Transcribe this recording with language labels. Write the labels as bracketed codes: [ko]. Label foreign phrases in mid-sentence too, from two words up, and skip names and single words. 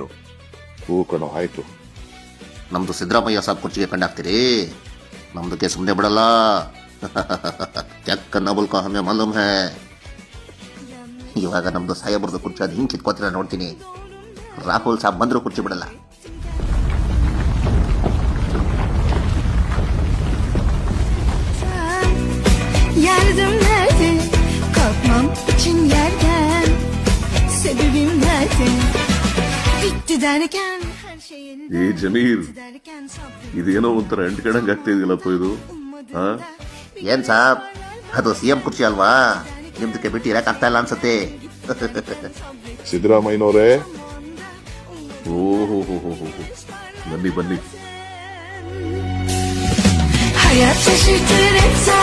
[kn] ಹೂ ಕಣೋ, ಆಯ್ತು. ನಮ್ದು ಸಿದ್ದರಾಮಯ್ಯ ಸಾಬ್ ಕುರ್ಚಿಗೆ ಕಂಡಾಕ್ತೀರಿ, ನಮ್ದಕ್ಕೆ ಸುಮ್ಮನೆ ಬಿಡಲ್ಲ. [ur] چکہ نبل کو ہمے معلوم ہے. [kn] ಇವಾಗ ನಮ್ದು ಸಾಹೇಬ್ರದ್ದು ಕುರ್ಚಿ ಅದು ಹಿಂಗೆ ಕಿತ್ಕೋತೀರ ನೋಡ್ತೀನಿ. ರಾಹುಲ್ ಸಾಬ್ ಬಂದ್ರು ಕುರ್ಚಿ ಬಿಡಲ್ಲ. [tr] Yardım nerede? Kalkmam için yerden. Sebebim nerede? Bitti derken her şey yeniden. [kn] ಏ ಜಮೀರ್, [tr] Bitti derken sabrım [kn] ಇದೇನೋ ಒಂಥರ ಅಂಟ್ಕಣಂಗ್ ಆಗ್ತಾ ಇದೆಯಲ್ಲಪ್ಪ ಇದು. ಹಾ, ಏನ್ ಸಾಬ್, ಅದು ಸಿಎಂ ಕುರ್ಚಿ ಅಲ್ವಾ, ನಿಮ್ದಕ್ಕೆ ಬಿಟ್ಟು ಇರಕ್ ಆಗ್ತಾ ಇಲ್ಲ ಅನ್ಸತ್ತೆ. ಸಿದ್ದರಾಮಯ್ಯನವರೇ, ಓಹೋ ಬನ್ನಿ ಬನ್ನಿ. [tr] Hayat şaşırtır hep